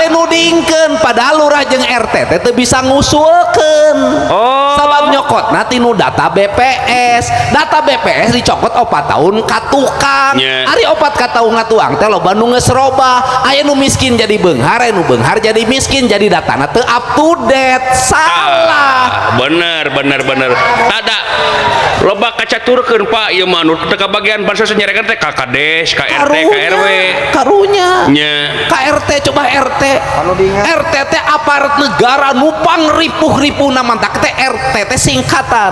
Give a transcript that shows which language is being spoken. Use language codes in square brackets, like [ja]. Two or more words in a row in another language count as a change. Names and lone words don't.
[su] teh nudingkeun padahal lurah jeung RT teh teu bisa ngusulkeun. Sabab nyokot nanti nu data BPS. Data BPS dicokot 4 tahun ka tukang. Ari 4 ka tahun ngatuang teh loba nu geus roba. Aya nu miskin jadi beunghar, aya nu beunghar jadi miskin, jadi datana teu [en] up to date. [su] Salah. Bener. Tada loba kacaturkeun Pak ieu mah nu teu kabagian bansos nyarekan teh ka Kades, ka RT, ka RW. Karunya. Nya. Ka RT coba RT. RT teh aparat negara nu pangripuh-ripuhna mantak teh RT teh singkatan.